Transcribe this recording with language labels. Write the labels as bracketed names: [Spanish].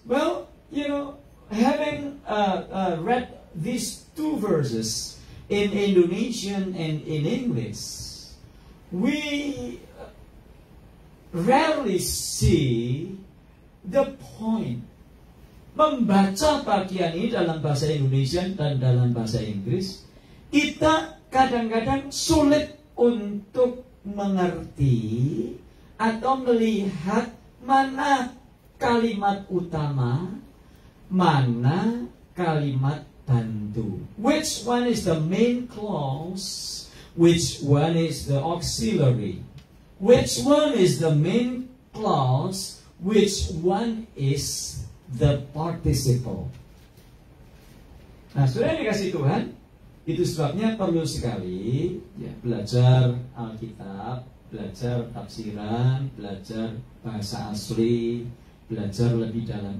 [English] Well, having read these two verses in Indonesian and in English, we rarely see the point. [Indonesian] Membaca bagian ini dalam bahasa Indonesia dan dalam bahasa Inggris, kita kadang-kadang sulit untuk mengerti atau melihat mana kalimat utama, mana kalimat bantu. [English] Which one is the main clause? Which one is the auxiliary? Which one is the main clause? Which one is the participle? [Indonesian] Nah, sudah dikasih Tuhan, itu sebabnya perlu sekali belajar Alkitab, belajar tafsiran, belajar bahasa asli, belajar lebih dalam.